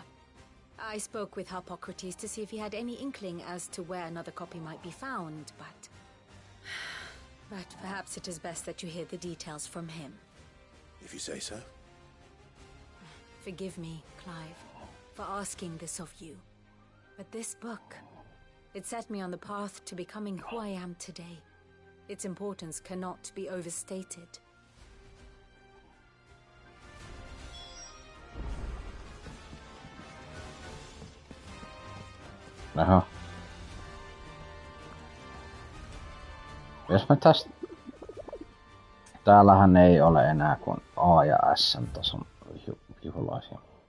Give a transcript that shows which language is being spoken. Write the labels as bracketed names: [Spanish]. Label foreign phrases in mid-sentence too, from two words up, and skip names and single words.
[English] I spoke with Harpocrates to see if he had any inkling as to where another copy might be found, but perhaps it is best that you hear the details from him. If you say so. Forgive me, Clive, for asking this of you. But this book, it set me on the path to becoming who I am today. Its importance cannot be overstated. Aha. [Finnish] Jos mä tästä... täällähän ei ole enää kuin A ja S tason vihulaisia.